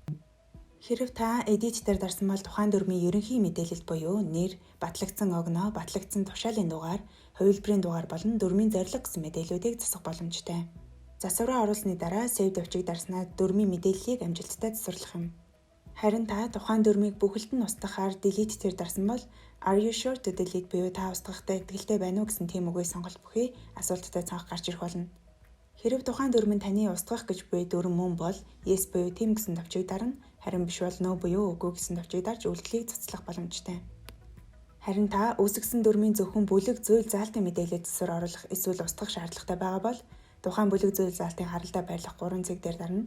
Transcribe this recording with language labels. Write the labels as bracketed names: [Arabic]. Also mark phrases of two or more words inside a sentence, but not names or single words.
[Mongolian] Хэрэв та Edit дээр дарсан бол тухайн дүрмийн ерөнхий мэдээлэл буюу нэр, батлагдсан огноо, батлагдсан тушаалын дугаар, хувилбарын дугаар болон дүрмийн зорилго гэсэн мэдээллүүдийг засах боломжтой. Засвараа оруулсны дараа Save тавчийг дарснаар дүрмийн мэдээллийг амжилттай засварлах юм. Харин та тухайн дүрмийг бүхэлд нь устгахаар Delete дээр дарсан бол [English] Are you sure to delete [Mongolian] буюу та устгахтай итгэлтэй байна уу гэсэн тийм үгийг сонголт бүхий асуулттай цонх гарч ирэх болно. Хэрэв тухайн дүрм нь таны устгах гэж буй дүрм мөн бол Yes буюу тийм гэсэн тавчийг дарна, харин биш бол No буюу үгүй гэсэн тавчийг дарж үйлдэлийг цуцлах боломжтой. Харин та үүсгэсэн дүрмийн зөвхөн бүлэг зүйл заалтын мэдээлэл засвар оруулах эсвэл устгах шаардлагатай байгаа бол тухайн бүлэг зүйл заалтын харалдаа байрлах 3 цэг дээр дарна.